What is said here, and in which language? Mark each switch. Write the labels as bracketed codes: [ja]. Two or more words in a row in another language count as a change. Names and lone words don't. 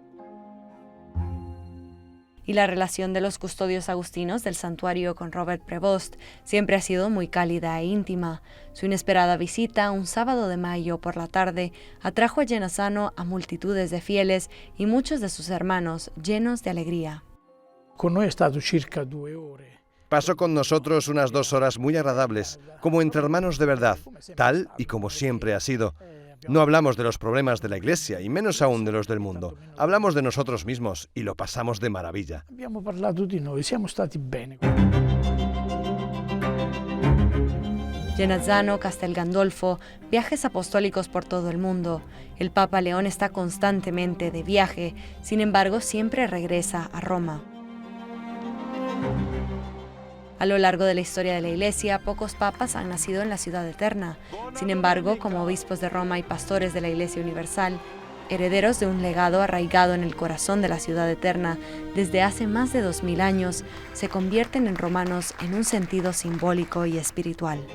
[es] Y la relación de los custodios agustinos del santuario con Robert Prevost siempre ha sido muy cálida e íntima. Su inesperada visita, un sábado de mayo por la tarde, atrajo a Genazzano a multitudes de fieles y muchos de sus hermanos llenos de alegría. [it] Con noi è stato circa 2 ore. [es] Pasó con nosotros unas 2 horas muy agradables, como entre hermanos de verdad, tal y como siempre ha sido. No hablamos de los problemas de la Iglesia, y menos aún de los del mundo. Hablamos de nosotros mismos y lo pasamos de maravilla. [it] Abbiamo parlato di noi, siamo stati bene. [es] Genazzano, Castel Gandolfo, viajes apostólicos por todo el mundo. El Papa León está constantemente de viaje, sin embargo siempre regresa a Roma. A lo largo de la historia de la Iglesia, pocos papas han nacido en la Ciudad Eterna. Sin embargo, como obispos de Roma y pastores de la Iglesia Universal, herederos de un legado arraigado en el corazón de la Ciudad Eterna desde hace más de 2000 años, se convierten en romanos en un sentido simbólico y espiritual.